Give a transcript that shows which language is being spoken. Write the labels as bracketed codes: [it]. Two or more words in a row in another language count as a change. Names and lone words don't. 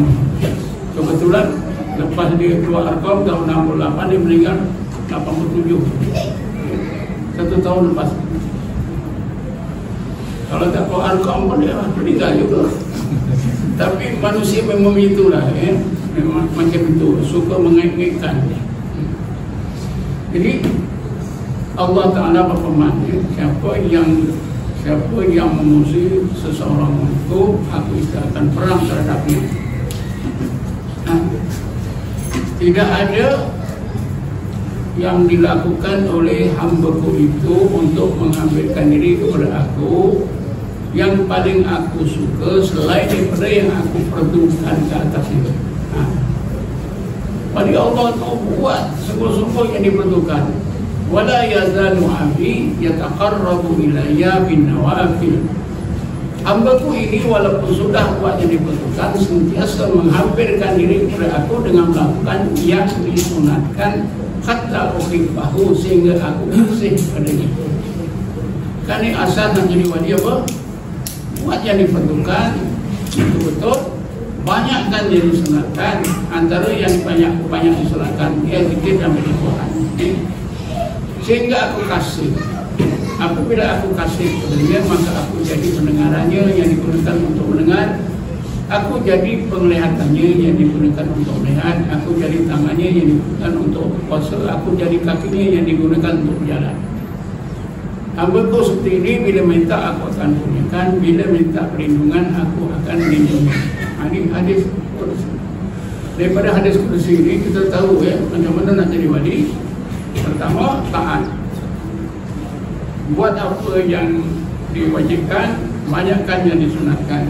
[ms] Kebetulan lepas dia keluar Arkom tahun 68, dia meninggal 87. 1 tahun lepas. Kalau tak keluar Arkom pun dia meninggal juga. Tapi manusia memang itulah, ya. Memang macam itu, suka mengait-ngaitkan. Jadi Allah Ta'ala berfirman, siapa yang memusuhi seseorang itu, aku istiadatkan perang terhadapnya. Tidak ada yang dilakukan oleh hamba-Ku itu untuk menghambakan diri kepada aku yang paling aku suka selain daripada yang aku perlukan ke atas itu. Pada Allah itu buat sungguh-sungguh yang diperlukan. [ar] ولا يزال عبدي يتقرب إلي بالنوافل. [ms] Hamba-Ku ini walaupun sudah buat yang diperlukan, sentiasa menghampirkan diri kepada aku dengan melakukan yang disunatkan, [ar] حتى أحبه, [ms] sehingga aku kasih kepadanya. Kan ini asal nak jadi wali apa? Buat yang diperlukan, betul-betul banyakkan yang disunatkan. Antara yang banyak disunatkan ia zikir dan Al-Quran, sehingga aku kasih. Apabila aku kasih kepadanya, maka aku jadi pendengarannya yang digunakan untuk mendengar, aku jadi penglihatannya yang digunakan untuk melihat, aku jadi tangannya yang digunakan untuk puasa, aku jadi kakinya yang digunakan untuk berjalan. Hamba-Ku seperti ini, bila minta aku akan punyakan, bila minta perlindungan aku akan lindungi. Ini hadis Qudsi. Daripada hadis Qudsi ini kita tahu, ya, macam mana nak jadi wali. Pertama, taat. Buat apa yang diwajibkan, banyakkan yang disunatkan.